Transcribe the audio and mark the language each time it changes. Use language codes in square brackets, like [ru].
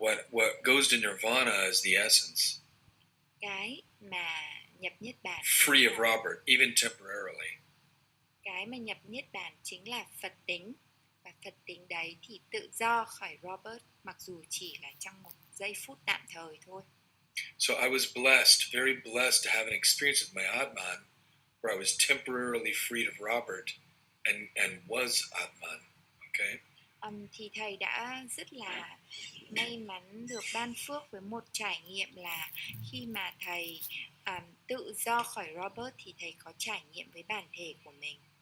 [en] What goes to nirvana is the essence. [vi] Cái mà nhập niết bàn [en] Free of Robert, even temporarily. [vi] Cái mà nhập niết bàn chính là Phật tính, và Phật tính đấy thì tự do khỏi Robert, mặc dù chỉ là trong một giây phút tạm thời thôi. [en] So I was blessed, very blessed to have an experience with my Atman where I was temporarily freed of Robert and was Atman. Okay? [vi] Thì thầy đã rất là may mắn được ban phước với một trải nghiệm là khi mà thầy tự do khỏi Robert thì thầy có trải nghiệm với bản thể của mình.